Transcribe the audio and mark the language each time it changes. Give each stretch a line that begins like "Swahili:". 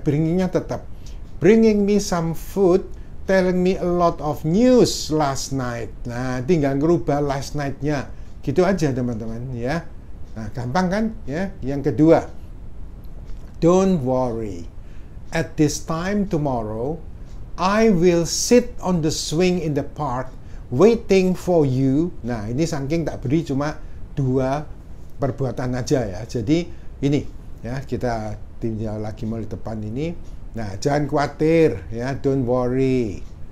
English: Bringing-nya
Indonesian: tetap
English: bringing me some food, telling me a lot of news last night.
Indonesian: Nah, tinggal ngerubah last night-nya. Gitu aja teman-teman ya. Nah, gampang kan ya. Yang kedua,
English: don't worry. At this time tomorrow, I will sit on the swing in the park waiting for you.
Indonesian: Nah, ini saking tak beri cuma 2 perbuatan aja ya. Jadi ini ya, kita tinggal lagi mau di depan ini. Nah, jangan khawatir ya,
English: don't worry.